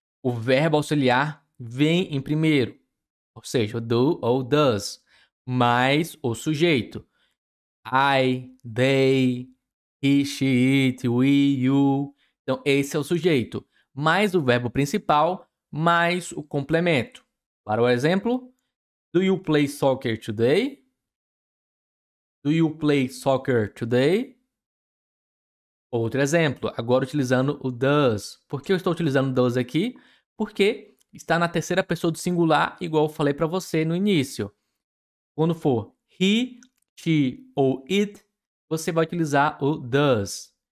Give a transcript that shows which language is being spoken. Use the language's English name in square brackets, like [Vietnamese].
[Portuguese] O verbo auxiliar vem em primeiro, ou seja, o do ou does, mais o sujeito. [English] I, they, he, she, it, we, you. [Portuguese] Então, esse é o sujeito. Mais o verbo principal, mais o complemento. Para o exemplo, [English] do you play soccer today? Do you play soccer today? [Portuguese] Outro exemplo, agora utilizando o does. Por que eu estou utilizando does aqui? Porque está na terceira pessoa do singular, igual eu falei para você no início. Quando for he, she ou it, você vai utilizar o does.